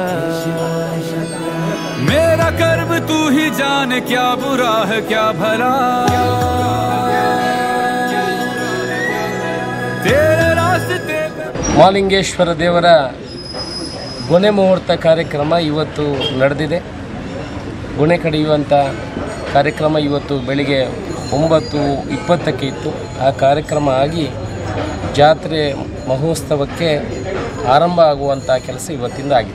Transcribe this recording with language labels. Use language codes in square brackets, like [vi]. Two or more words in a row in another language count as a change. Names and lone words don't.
[hi] मेरा कर्म तू ही जाने क्या बुरा है क्या भला तेरे रास्ते [kn] ಮಹಾಲಿಂಗೇಶ್ವರ ದೇವರ ಗೊನೆ ಮುಹೂರ್ತ ಕಾರ್ಯಕ್ರಮ ಇವತ್ತು ನಡೆದಿದೆ. ಗೊನೆ ಕಡಿಯುವಂಥ ಕಾರ್ಯಕ್ರಮ ಇವತ್ತು ಬೆಳಿಗ್ಗೆ 9:20ಕ್ಕೆ ಇತ್ತು. ಆ ಕಾರ್ಯಕ್ರಮ ಆಗಿ ಜಾತ್ರೆ ಮಹೋತ್ಸವಕ್ಕೆ ಆರಂಭ ಆಗುವಂಥ ಕೆಲಸ ಇವತ್ತಿಂದ ಆಗಿದೆ.